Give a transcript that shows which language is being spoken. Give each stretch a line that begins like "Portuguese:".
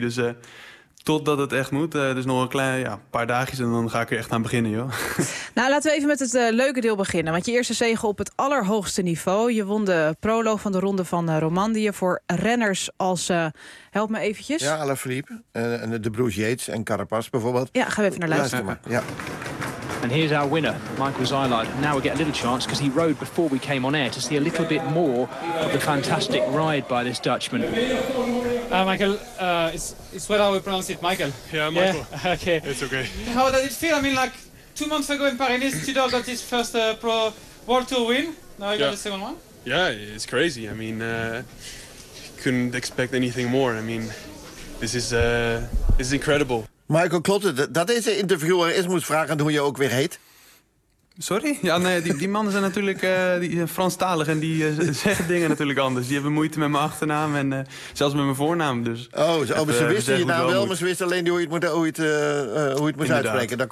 Dutch: Dus totdat het echt moet. Dus nog een klein paar dagjes en dan ga ik er echt aan beginnen, joh. Nou, laten we even met het leuke deel beginnen. Want je eerste zege op het allerhoogste niveau. Je won de prolo van de ronde van Romandie voor renners als... help me eventjes. Ja, Alaphilippe. En de Bruce Yates en Carapaz bijvoorbeeld. Ja, gaan we even naar luisteren. Maar. Ja.
English: And here's our winner, Michael Szilard. Now we get a little chance because he rode before we came on air to see a little bit more of the fantastic ride by this Dutchman. Michael, it's what I will pronounce it, Michael. Yeah, Michael. Yeah? Okay. It's okay. How does it feel? I mean, like 2 months ago in Paris, Tudor got his first pro World Tour win. Now you got the second one. Yeah, it's crazy. I mean, couldn't expect anything more. I mean, this is incredible.
Dutch: Michael Klotten, dat deze interviewer is, moet vragen hoe je ook weer heet. Sorry? Ja, nee, die mannen zijn natuurlijk die zijn Franstalig en die zeggen dingen natuurlijk anders. Die hebben moeite met mijn achternaam en zelfs met mijn voornaam. Dus ze wisten je naam wel, maar ze wisten alleen hoe je het moest uitspreken.